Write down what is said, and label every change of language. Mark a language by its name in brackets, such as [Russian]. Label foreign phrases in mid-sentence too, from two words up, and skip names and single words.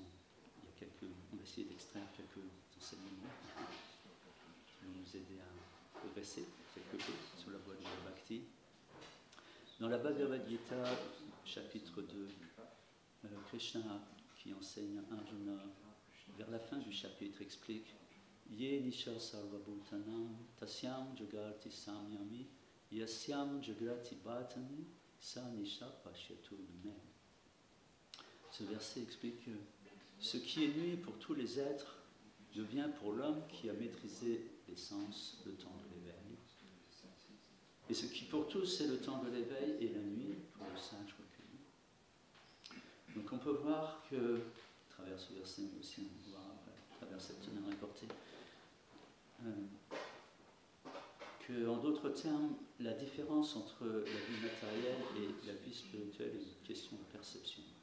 [French] on va essayer d'extraire quelques enseignements qui vont nous aider à progresser quelque peu sur la voie du Bhakti. Dans la Bhagavad Gita, chapitre 2, Krishna, qui enseigne à Arjuna, vers la fin du chapitre, explique [Sanskrit] ये निशा सर्वभूतानाम् तस्याम् जागर्ति संयमी यस्याम् जाग्रति भतानि सा निशा पश्यतु मे. [French] Ce verset explique que Ce qui est nuit pour tous les êtres devient pour l'homme qui a maîtrisé les sens le temps de l'éveil. Et ce qui pour tous est le temps de l'éveil est la nuit pour le sage recueilli. Donc on peut voir que, à travers ce verset, mais aussi on peut voir à travers cette teneur importée, que, en d'autres termes, la différence entre la vie matérielle et la vie spirituelle est une question de perception.